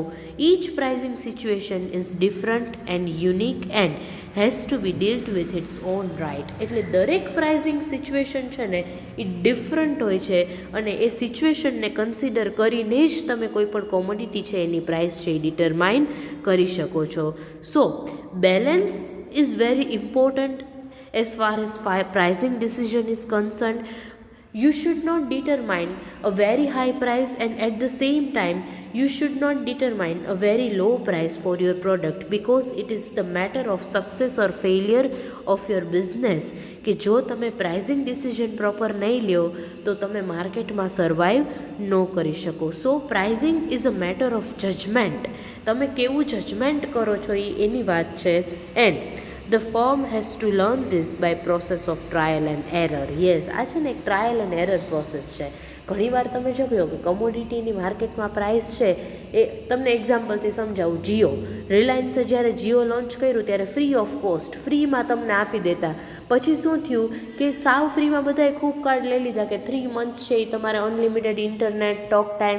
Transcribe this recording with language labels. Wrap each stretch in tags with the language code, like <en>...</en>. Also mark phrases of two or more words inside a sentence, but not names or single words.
<en>Each pricing situation is different and unique and has to be dealt with its own right.</en> <gu>એટલે દરેક</gu> <en>pricing situation</en> <gu>છે ને એ ડિફરન્ટ હોય છે અને એ સિચ્યુએશનને કન્સિડર કરીને જ તમે કોઈ પણ કોમોડિટી છે એની પ્રાઇસ છે એ ડિટરમાઇન કરી શકો છો.</gu> <en>So balance is very important as far as pricing decision is concerned. You should not determine a very high price and at the same time you should not determine a very low price for your product, because it is the matter of success or failure of your business</en> <gu>કે જો તમે</gu> <en>pricing decision proper</en> <gu>નહીં લ્યો તો તમે માર્કેટમાં સર્વાઈવ ન કરી શકો.</gu> <en>So pricing is a matter of judgment.</en> <gu>તમે કેવું જજમેન્ટ કરો છો એ એની વાત છે.</gu> <en>And the firm has to learn this by process of trial and error. Yes,</en> <gu>આ છે ને એક</gu> <en>trial and error process</en> <gu>છે. ઘણીવાર તમે જોયો કે કમોડિટીની માર્કેટમાં પ્રાઇસ છે એ તમને એક્ઝામ્પલથી સમજાવું. જીઓ, રિલાયન્સે જ્યારે જીઓ લોન્ચ કર્યું ત્યારે</gu> <en>free of cost,</en> <gu>ફ્રીમાં તમને આપી દેતા. પછી શું થયું કે સાવ ફ્રીમાં બધાએ ખૂબ કાર્ડ લઈ લીધા કે 3 months છે એ તમારે</gu> <en>unlimited internet, talk time.</en>